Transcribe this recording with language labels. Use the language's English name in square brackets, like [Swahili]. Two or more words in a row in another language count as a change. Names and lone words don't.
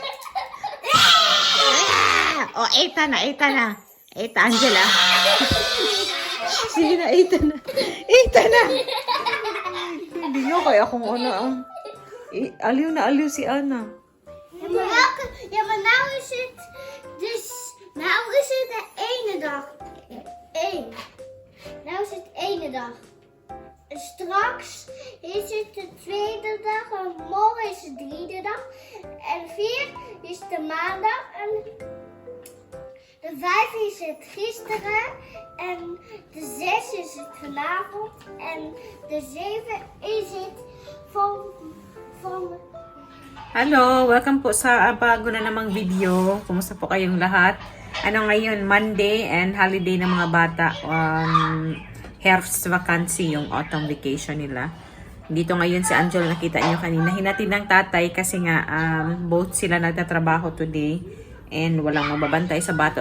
[Filipino] Oh, eta na. Eta, Angela. Sige na, eta na. Hindi nyo kaya kung ano. Aliw na aliw si Anna. [Dutch] Ja, maar nou is het dus. Nou is het de ene dag. Nou is het ene dag. En straks is het de tweede dag. En morgen is het de derde dag. En 4 is de maandag. En de 5 is het gisteren. En de 6 is het vanavond. En de 7 is het van [English] Hello, welcome [Filipino] po sa bago na namang video. Kumusta po kayong lahat? Ano ngayon, [English] Monday and holiday [Filipino] ng mga bata. Herbst vacancy, yung [English] autumn vacation [Filipino] nila. Dito ngayon si Angel, nakita niyo kanina. Hinatid ng tatay kasi nga both sila nagtatrabaho today and walang mababantay sa bata.